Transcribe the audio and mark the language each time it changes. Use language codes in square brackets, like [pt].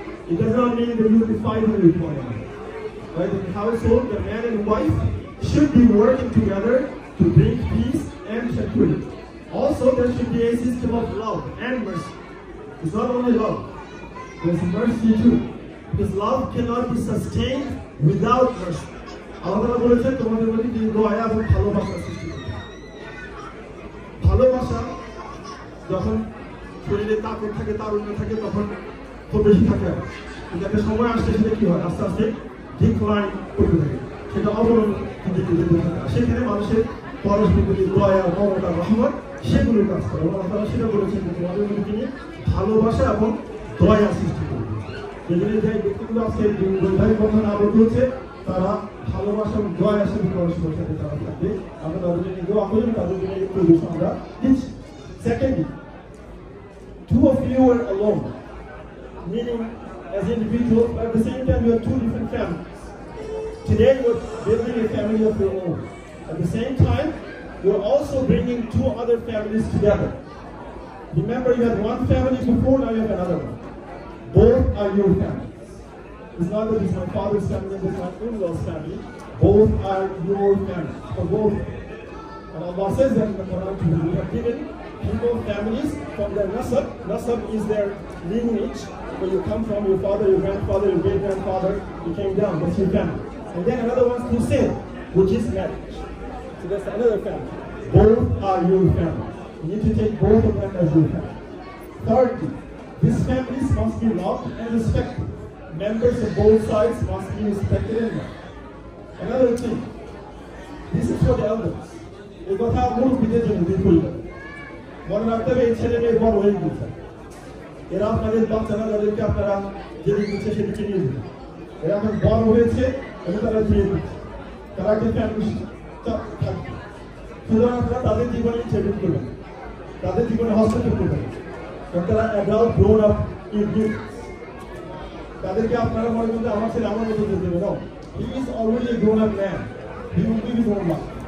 [en] It does not mean that you will be fighting with one another. Right? In the household, the man and wife should be working together to bring peace and tranquility. Also, there should be a system of love and mercy. It's not only love, there's mercy too. Because love cannot be sustained without mercy. [bn] Allah বলেছেন তোমাদের মধ্যে কি দয়া এবং ভালোবাসা সৃষ্টি করবে। ভালোবাসা যখন শরীরে তাকত থাকে, তারুণ্য থাকে, তখন খুব বেশি থাকে। কিন্তু একটা সময় আসছে সেটা কি হয়, আস্তে আস্তে ডিক্লাইন করতে থাকে, সেটা অবনমন দিকে যেতে থাকে। সেখানে মানুষের পরস্পর প্রতি দয়া, মমতা, রহমত সেগুলোর কাজ করে। এবং আল্লাহ সেটা বলেছেন যে তোমাদের মধ্যে তিনি ভালোবাসা এবং দয়া সৃষ্টি করবে। যেখানে যে ব্যক্তিগুলো আজকে বৈবাহিক বন্ধনে আবদ্ধ হচ্ছে, তারা ভালোবাসা এবং দয়ার সাথে পরস্পর সাথে তারা থাকবে। আমরা তাদের জন্য দোয়া করি, তাদের জন্য একটু আমরা দিচ্ছি। [en] Secondly, two of you are alone, meaning as individuals, but at the same time you are two different families. Today you are building a family of your own. At the same time, you are also bringing two other families together. Remember, you had one family before, now you have another one. Both are your families. It's not that it's my father's family and it's my in-law's family. Both are your families, for both. And Allah says that in the Quran to you. We have given people families from their nasab. Nasab is their lineage, where you come from, your father, your grandfather, your great-grandfather, you came down, that's your family. And then another one's through sin, which is marriage. So that's another family. Both are your family. You need to take both of them as your family. Thirdly, these families must be loved and respected. Members of both sides must be respected and loved. Another thing, this is for the elders. [bn] এই কথা মুরব্বীদের জন্য পরিবার মনে রাখতে হবে, এই ছেলে মেয়ে বড় হয়ে গেছে, এরা আপনাদের বাচ্চারা যাদেরকে আপনারা যেদিকে দিচ্ছে সেদিকে নিয়ে যাবেন। এরা এখন বড় হয়েছে এবং তারা দিয়ে দিচ্ছে, তারা একটা ফ্যামিলি থাকবে। সুতরাং আপনারা তাদের জীবনে ইন্টারভিউ করবেন, তাদের জীবনে হস্তক্ষেপ করবেন, কারণ তারা [en] Adult grown up youth. [bn] তাদেরকে আপনারা মনে করতে আমার ছেলে আমার মতো যেতে দেবে না। [en] He is already a grown up man. He will live his own life.